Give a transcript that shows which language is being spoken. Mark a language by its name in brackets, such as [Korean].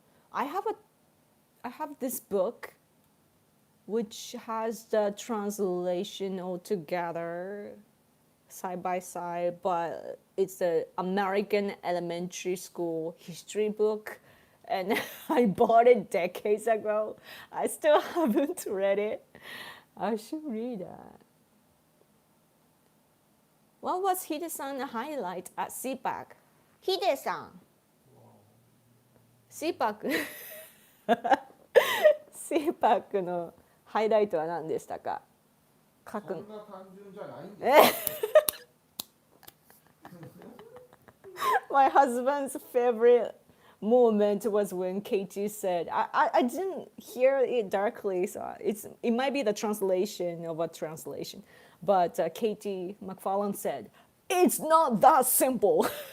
[English] I have this book which has the translation all together side by side, but it's the American elementary school history book, and I bought it decades ago. I still haven't read it. I should read that. What was Hide-san highlight at CPAC? Hide-san. [Japanese] CPAC のハイライトは何でしたか？書く。そんな単純じゃないんです。 [English] My husband's favorite moment was when Katie said, I didn't hear it directly, so it might be the translation of a translation, but Katie McFarland said, "It's not that simple."